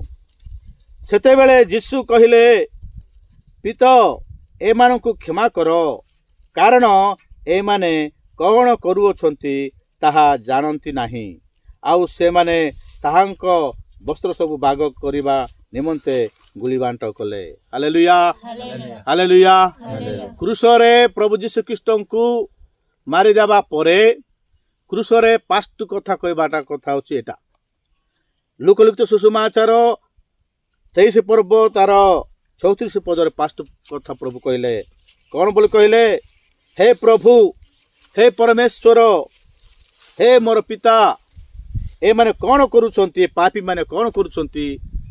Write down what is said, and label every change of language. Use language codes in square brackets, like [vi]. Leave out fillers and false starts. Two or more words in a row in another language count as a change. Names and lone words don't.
[or] ସେତେବେଳେ ଯୀଶୁ କହିଲେ ପିତା ଏମାନଙ୍କୁ କ୍ଷମା କର କାରଣ ଏମାନେ କଣ କରୁଛନ୍ତି ତାହା ଜାଣନ୍ତି ନାହିଁ। ଆଉ ସେ ମାନେ ତାହାଙ୍କ ବସ୍ତ୍ର ସବୁ ଭାଗ କରିବା ନିମନ୍ତେ ଗୁଲିବାଣ୍ଟ କଲେ। ହାଲେଲୁୟା ହାଲେଲୁୟା। କ୍ରୁଶରେ ପ୍ରଭୁ ଯୀଶୁ ଖ୍ରୀଷ୍ଟ କୁ ମାରି ଦେବା ପରେ କ୍ରୁଶରେ ପାଷ୍ଟ କଥା କହିବାଟା କଥା ହେଉଛି ଏଟା। ଲୂକଲିଖିତ ସୁସମାଚାର 23 ପର୍ବ ତାର 34 ପଦର ପାଷ୍ଟ କଥା ପ୍ରଭୁ କହିଲେ କଣ ବୋଲି କହିଲେ, ହେ ପ୍ରଭୁ ହେ ପରମେଶ୍ୱର ହେ ମୋର ପିତା ଏ ମାନେ କଣ କରୁଛନ୍ତି ପାପୀ ମାନେ କଣ କରୁଛନ୍ତି पापी माने कौन करूछंती